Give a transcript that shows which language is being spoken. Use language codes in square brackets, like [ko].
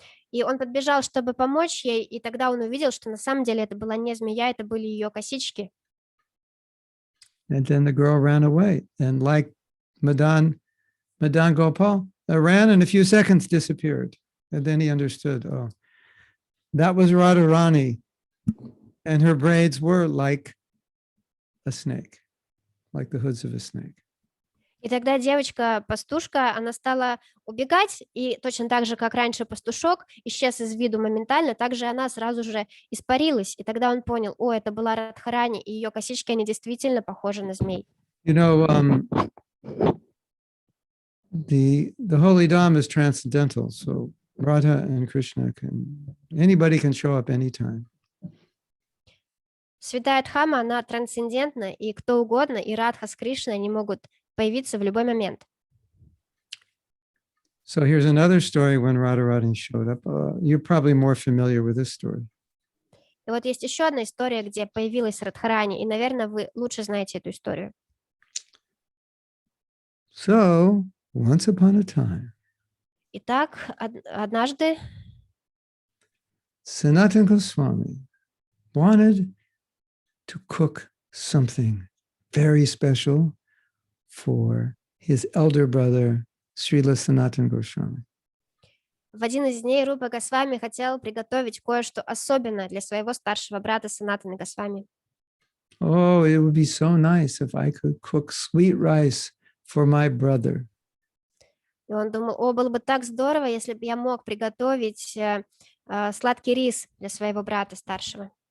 [ru] И он подбежал, чтобы помочь ей, и тогда он увидел, что на самом деле это была не змея, это были ее косички. [en] And then the girl ran away, and like Madan Gopal, ran in a few seconds, disappeared. And then he understood, oh, that was Radharani, and her braids were like a snake, like the hoods of a snake. [ru] И тогда девочка-пастушка, она стала убегать, и точно так же, как раньше пастушок исчез из виду моментально, также она сразу же испарилась. И тогда он понял, о, это была Радхарани, и ее косички, они действительно похожи на змей. [en] You know, the Holy Dham is transcendental, so Radha and Krishna anybody can show up anytime. [ru] Святая Дхама, она трансцендентна, и кто угодно, и Радха с Кришной, они могут появиться в любой момент. [en] So here's another story when Radharani showed up. You're probably more familiar with this story. [ru] И вот есть еще одна история, где появилась Радхарани, и, наверное, вы лучше знаете эту историю. [en] So, once upon a time, [ru] Итак, однажды [en] Sanatana Goswami wanted to cook something very special for his elder brother, Srila Sanatana Goswami. [ru] в один из дней Рупа Госвами хотел приготовить кое-что особенное для своего старшего брата Санатаны Госвами. [en] Oh, it would be so nice if I could cook sweet rice for my brother. [ru] И он думал, о, было бы так здорово, если бы я мог приготовить сладкий рис для своего брата старшего.